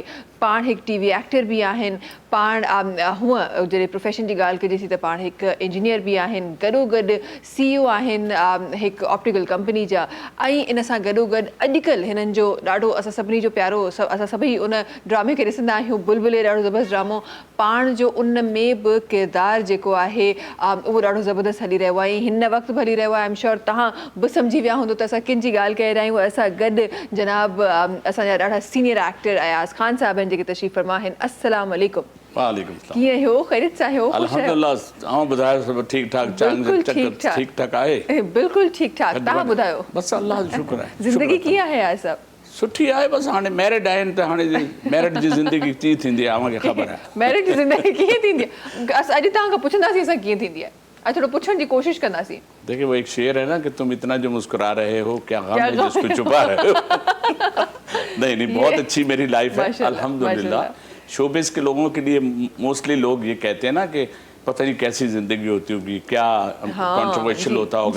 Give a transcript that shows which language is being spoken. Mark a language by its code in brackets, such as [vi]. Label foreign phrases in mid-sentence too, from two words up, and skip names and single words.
[sd] पाण हिकु टीवी एक्टर बि आहिनि। पाण हूअं जॾहिं प्रोफेशन जी ॻाल्हि कजे थी त पाण हिकु इंजीनियर बि आहिनि, गॾोगॾु CEO आहिनि हिकु ऑप्टिकल कंपनी जा। ऐं इन सां गॾोगॾु अॼुकल्ह हिननि जो ॾाढो असां सभिनी जो प्यारो, असां सभई उन ड्रामे खे ॾिसंदा आहियूं, बुलबुले, ॾाढो ज़बरदस्त ड्रामो। पाण जो उन में बि किरदारु जेको आहे उहो ॾाढो ज़बरदस्त हली रहियो आहे। हिन वक़्तु बि हली रहियो आहे। [en] I am sure [sd] तव्हां बि सम्झी विया हूंदो त असां किन जी ॻाल्हि करे रहिया आहियूं। असां गॾु जनाब असांजा ॾाढा सीनियर एक्टर अयाज़ ख़ान साहब आहिनि जेके तशरीफ़ फरमा आहिनि। [ar] السلام عليكم. وعليكم السلام. [sd] कीअं आहियो? ख़ैरियत सां आहियो? अल्हम्दुलिल्लाह। आऊं ॿुधायो सभु ठीक ठाक? ठीक ठाक आहे? बिल्कुलु ठीक ठाक। तव्हां ॿुधायो? बस अल्लाह जो शुक्र आहे। ज़िंदगी कीअं आहे यार साहब? सुठी आहे। बस हाणे मैरिड आहिनि त हाणे मैरिड जी ज़िंदगी कीअं थींदी आहे मूंखे ख़बर आहे। मैरिड जी ज़िंदगी कीअं थींदी आहे? अॼु तव्हां खां पुछंदासीं असां कीअं थींदी आहे। आज थोड़ा पुछण जी कोशिश कंदासीं। [ur] دیکھیے وہ ایک شعر ہے نا کہ تم اتنا جو مسکرا رہے ہو کیا غم ہے جس کو چھپا رہے ہو. نہیں بہت اچھی میری لائف ہے الحمدللہ. شوبز کے لوگوں کے لیے موسٹلی لوگ یہ کہتے ہیں نا کہ پتا نہیں کیسی زندگی ہوتی ہوگی، کیا کنٹروورشل ہوتا ہوگا.